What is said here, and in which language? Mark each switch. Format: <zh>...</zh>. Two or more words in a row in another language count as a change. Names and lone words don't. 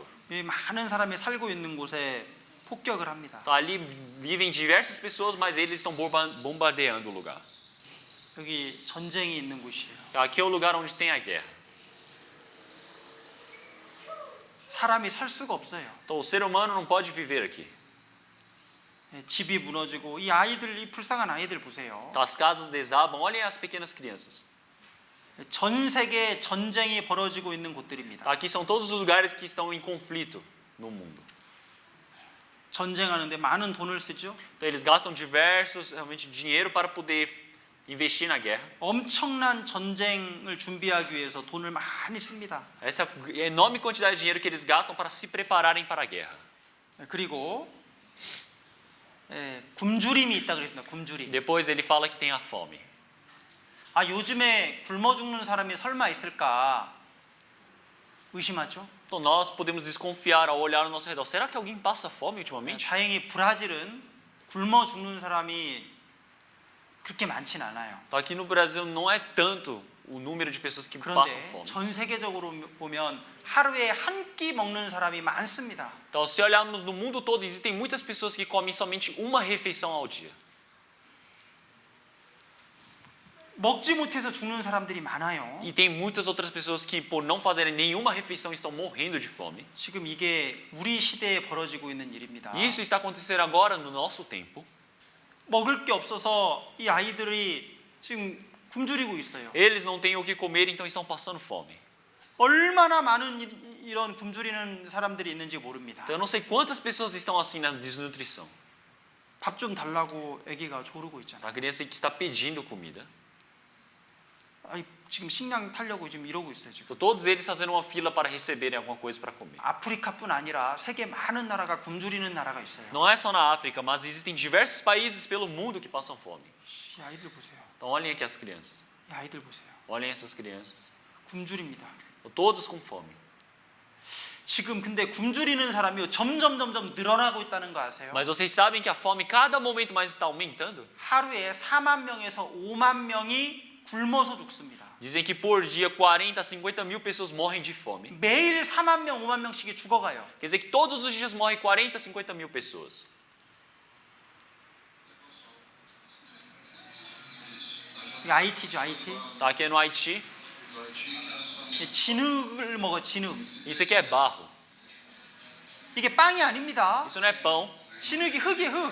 <ko>이 많은 사람이 살고 있는 곳에 폭격을 합니다.</ko> <pt>Então, ali vivem diversas pessoas, mas eles estão bombardeando o lugar.</pt> <ko>여기 전쟁이 있는 곳이에요.</ko> <pt>Aqui é o lugar onde tem a guerra.</pt> <ko>사람이 살 수가 없어요.</ko> <pt>Então o ser humano não pode viver aqui.</pt> <ko>집이 무너지고 이 아이들, 이 불쌍한 아이들 보세요.</ko> <pt>Então as casas desabam, olhem as pequenas crianças.</pt> <ko>전 세계 전쟁이 벌어지고 있는 곳들입니다.</ko> <pt>Aqui são todos os lugares que estão em conflito no mundo.</pt> <ko>전쟁하는데 많은 돈을 쓰죠.</ko> <pt>Então eles gastam diversos realmente dinheiro para poder investir na guerra.</pt> <ko>엄청난 전쟁을 준비하기 위해서 돈을 많이 씁니다.</ko> <pt>Essa enorme quantidade de dinheiro que eles gastam para se prepararem para a guerra.</pt> <ko>그리고 굶주림이 있다 그랬습니다. 굶주림.</ko> <pt>Depois ele fala que tem a fome.</pt> <ko>아, 요즘에 굶어 죽는 사람이 설마 있을까 의심하죠.</ko> <pt>Então nós podemos desconfiar ao olhar ao nosso redor. Será que alguém passa fome ultimamente?</pt> <ko>다행히 브라질은 굶어 죽는 사람이 그렇게 많진 않아요.</ko> <pt>Então aqui no Brasil não é tanto o número de pessoas que passam</pt> <ko>그런데</ko> <pt>fome.</pt> <ko>전 세계적으로 보면 하루에 한 끼 먹는 사람이 많습니다.</ko> <pt>Então se olharmos no mundo todo, existem muitas pessoas que comem somente uma refeição ao dia.</pt> <ko>먹지 못해서 죽는 사람들이 많아요.</ko> <pt>E tem muitas outras pessoas que por não fazerem nenhuma refeição estão morrendo de fome.</pt> <ko>지금 이게 우리 시대에 벌어지고 있는 일입니다.</ko> <pt>E isso está acontecendo agora no nosso tempo.</pt> <ko>먹을 게 없어서 이 아이들이 지금 굶주리고 있어요.</ko> <pt>Eles não têm o que comer, então estão passando fome.</pt> <ko>얼마나 많은 이런 굶주리는 사람들이 있는지 모릅니다.</ko> <pt>Então eu não sei quantas pessoas estão assim na desnutrição.</pt> <ko>밥 좀 달라고 아기가 조르고 있잖아요.</ko> <pt>A criança que está pedindo comida.</pt> <ko>아이, 지금 식량 타려고 지금 이러고 있어요. 지금.</ko> <pt>Então todos eles fazendo uma fila para receberem alguma coisa para comer.</pt> <ko>아프리카뿐 아니라 세계 많은 나라가 굶주리는 나라가 있어요.</ko> <pt>Não é só na África, mas existem diversos países pelo mundo que passam fome.</pt> <ko>이 아이들 보세요.</ko> <pt>Então olhem aqui as crianças.</pt> <ko>이 아이들 보세요.</ko> <pt>Olhem essas crianças.</pt> <ko>굶주립니다.</ko> <pt>Então, todos com fome.</pt> <ko>지금 근데 굶주리는 사람이 점점 늘어나고 있다는 거 아세요?</ko> <pt>Mas vocês sabem que a fome cada momento mais está aumentando?</pt> <ko>하루에 4만 명에서 5만 명이 굶어서 죽습니다.</ko> <pt>Dizem que por dia 40 a 50 mil pessoas morrem de fome.</pt> <ko>매일 4만 명, 5만 명씩이 죽어가요.</ko> <pt>Quer dizer que todos os dias morrem 40 a 50 mil pessoas.</pt> <ko>이 IT죠, IT.</ko> <pt>Tá aqui no Haiti.</pt> <ko>진흙을 먹어, 진흙.</ko> <pt>Isso aqui é barro.</pt> <ko>이게 빵이 아닙니다.</ko> <pt>Isso não é pão.</pt> <ko>진흙이 흙이에요, 흙.</ko>